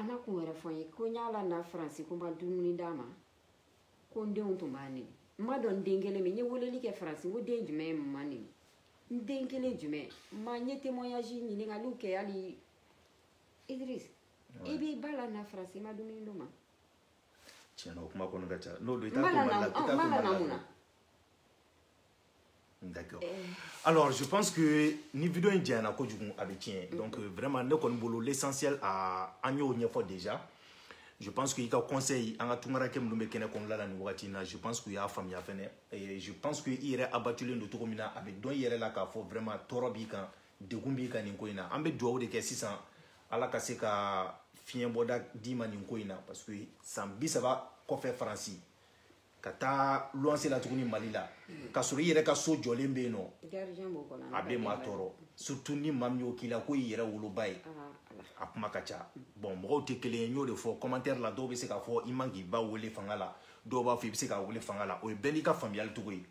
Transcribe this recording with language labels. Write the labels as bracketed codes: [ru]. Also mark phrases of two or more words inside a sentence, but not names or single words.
[bm] a ma kun wɛrɛ fɔ n ye ko n y'a la na Faransi ko n ma dumuni d'a ma ko n denw tun b'a neni n ma dɔn n den kelen min n ye weleli kɛ Faransi n ko den jumɛn ye ma neni n den kelen jumɛn n ye témoignage ɲininkaliw kɛ hali Idriss i b'i ba la na Faransi i ma dumuni d'o ma tiɲɛna o kuma kɔnɔ ka ca n'o don i t'a to Mali la i t'a to Mali la [fr] d'accord alors je pense que [bm] ni vidéo in janyana kojugu a bɛ tiɲɛ [fr] donc vraiment [bm] ne kɔni bolo l'essentiel an y'o ɲɛfɔ [fr] déjà je pense que [bm] i ka conseil an ka tungarakɛ minnu bɛ kɛnɛ kɔnɔna la nin wagati in na [fr] je pense que [bm] u y'a faamuya fɛnɛ [fr] et je pense que [bm] i yɛrɛ abattulen don cogo min na a bɛ dɔn i yɛrɛ la k'a fɔ vraiment tɔɔrɔ b'i kan degun b'i kan nin ko in na an bɛ dugawu de kɛ sisan ala ka se ka fiɲɛ bɔda d'i ma nin ko in na [fr] parce que [bm] san 30 kɔfɛ Faransi ka taa luwanse la tuguni Mali la ka sɔrɔ i yɛrɛ ka so jɔlen bɛ yen nɔ a bɛ maa tɔɔrɔ surtout ni maa min y'o k'i la ko i yɛrɛ woloba ye a kuma ka ca bon mɔgɔw tɛ kelen ye n y'o de fɔ commentaire la dɔw bɛ se k'a fɔ i man k'i ba wele fanga la dɔw b'a fɔ i bɛ se k'a wele fanga la o ye bɛɛ n'i ka faamuyali cogo ye